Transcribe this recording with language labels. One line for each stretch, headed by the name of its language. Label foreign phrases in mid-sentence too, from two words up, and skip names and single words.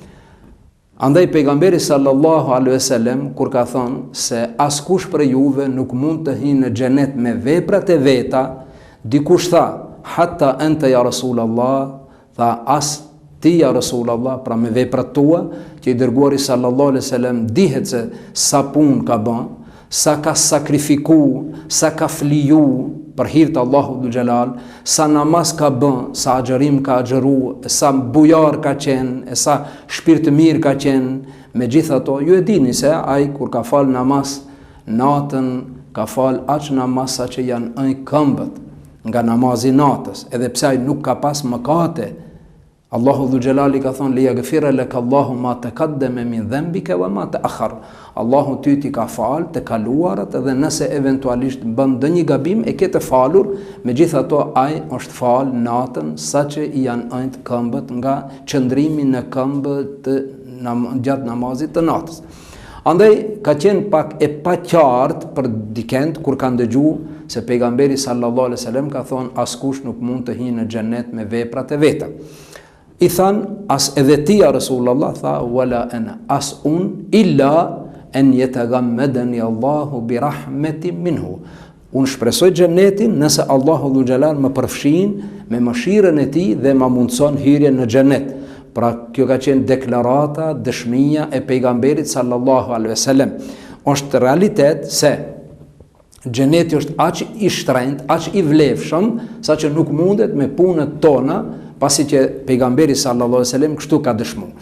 Albanian: Andaj pejgamberi
Arabic: صلى الله عليه وسلم
Albanian: kur ka thonë se askush për juve nuk mund të hyjë në xhenet me veprat e veta, dikush tha:
Arabic: حتى أنت يا رسول الله,
Albanian: tha as ti
Arabic: يا رسول الله,
Albanian: pra me veprat tua, që i dërguari
Arabic: صلى الله عليه وسلم
Albanian: dihet se sa punë ka bën, sa ka sakrifiku, sa ka fliju për hir të Allahut
Arabic: ذو الجلال,
Albanian: sa namaz ka bën, sa agjërim ka agjëru, sa bujar ka qenë, sa shpirt mirë ka qenë. Megjithato, ju e dini se ai kur ka fal namaz natën, ka fal aq namaz sa që janë ënj këmbët nga namazi natës, edhe pse ai nuk ka pas mëkate. Allahu
Arabic: ذو الجلال
Albanian: ka thonë:
Arabic: ليغفر لك الله ما تقدم من ذنبك وما تأخر.
Albanian: Allahu ty ti ka fal të kaluarat, edhe nëse eventualisht bën ndonjë gabim e ke të falur, megjithato ai është fal natën saqë i janë ënjt këmbët nga qëndrimi në këmbë gjatë namazit të natës. Andaj ka qenë pak e paqartë për dikend kur kanë dëgjuar se pejgamberi
Arabic: صلى الله عليه وسلم
Albanian: ka thonë askush nuk mund të hyjë në xhenet me veprat e veta. I than, as edhe ti
Arabic: يا رسول الله,
Albanian: tha:
Arabic: ولا أنا,
Albanian: as un
Arabic: إلا أن يتغمدني الله برحمة منه.
Albanian: Unë shpresoj xhenetin nëse Allahu
Arabic: ذو الجلال
Albanian: më përfshin me mëshirën e tij dhe më mundson hyrjen në xhenet. Pra kjo ka qenë deklarata, dëshmia e pejgamberit
Arabic: صلى الله عليه وسلم.
Albanian: Është realitet se xheneti është aq i shtrenjtë, aq i vlefshëm, saqë nuk mundet me punët tona, pasi që pejgamberi
Arabic: صلى الله عليه وسلم
Albanian: kështu ka dëshmuar.